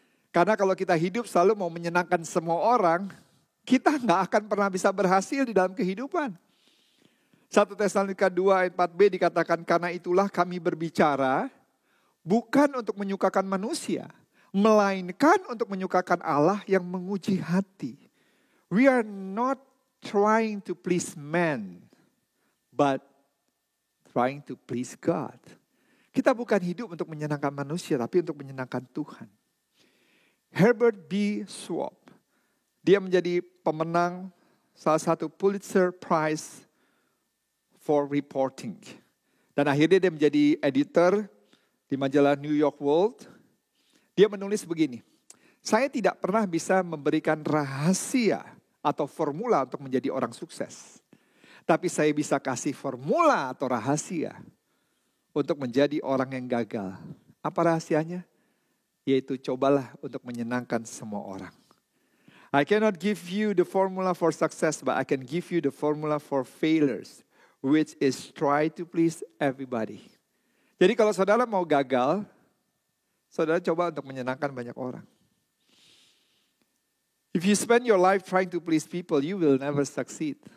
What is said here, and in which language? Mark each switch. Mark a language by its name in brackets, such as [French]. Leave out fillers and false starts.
[Indonesian] Karena kalau kita hidup selalu mau menyenangkan semua orang, kita gak akan pernah bisa berhasil di dalam kehidupan. 1 Tesalonika 2 ayat 4b dikatakan, karena itulah kami berbicara bukan untuk menyukakan manusia, melainkan untuk menyukakan Allah yang menguji hati. [English] We are not trying to please man, but trying to please God. [Indonesian] Kita bukan hidup untuk menyenangkan manusia, tapi untuk menyenangkan Tuhan. Herbert B. Schwab, dia menjadi pemenang salah satu Pulitzer Prize for Reporting. Dan akhirnya dia menjadi editor di majalah New York World. Dia menulis begini, saya tidak pernah bisa memberikan rahasia atau formula untuk menjadi orang sukses. Tapi saya bisa kasih formula atau rahasia untuk menjadi orang yang gagal. Apa rahasianya? Yaitu cobalah untuk menyenangkan semua orang. [English] I cannot give you the formula for success, but I can give you the formula for failures, which is try to please everybody. [Indonesian] Jadi kalau saudara mau gagal, saudara coba untuk menyenangkan banyak orang. [English] If you spend your life trying to please people, you will never succeed.